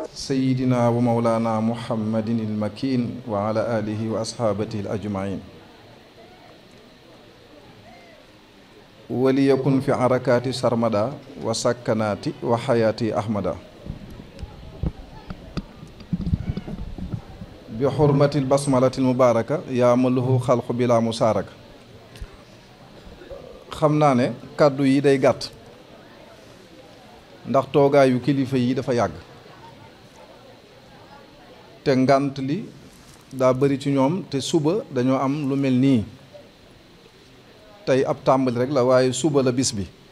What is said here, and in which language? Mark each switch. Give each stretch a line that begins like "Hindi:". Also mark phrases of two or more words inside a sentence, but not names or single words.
Arabic: سيدنا ومولانا محمد المكين وعلى آله وأصحابه الأجمعين وليكن في حركات سرمدا وسكنات وحياة أحمدا بحرمة البسملة المباركة يا مله خلق بلا مساركة
Wolof: xam naa ne kàddu yi day gàtt ndax toogaayu kilifa yi dafa yàgg te ngànt li daa bari ci ñoom te suba dañoo am lu mel nii tey ab tàmbali rek la waaye suba la bis bi